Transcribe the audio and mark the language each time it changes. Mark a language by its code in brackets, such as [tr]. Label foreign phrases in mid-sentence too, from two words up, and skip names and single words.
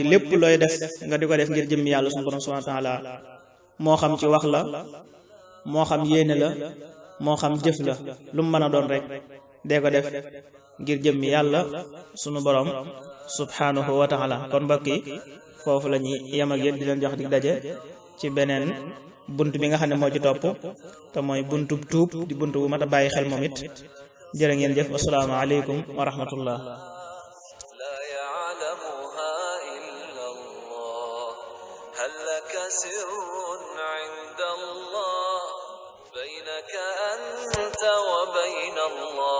[wo] lépp looy def nga di ko def ngir jëm yàlla suñu borom [ar] سبحانه وتعالى [wo] moo xam ci wax la moo xam yéene la moo xam jëf la lu mu mën a doon rek dee ko def ngir jëm yàlla sunu borom [ar] سبحانه وتعالى [wo] kon mbokk yi foofu la ñuy yem ak yéen di leen jox dig daje ci beneen bunt bi nga xam ne moo ci topp te mooy buntub tuub di bunt bu mat a bàyyi xel moom it jërë ngeen jëf [ar] السلام عليكم ورحمة الله لا يعلمها إلا الله هل لك سر عند الله بينك أنت وبين الله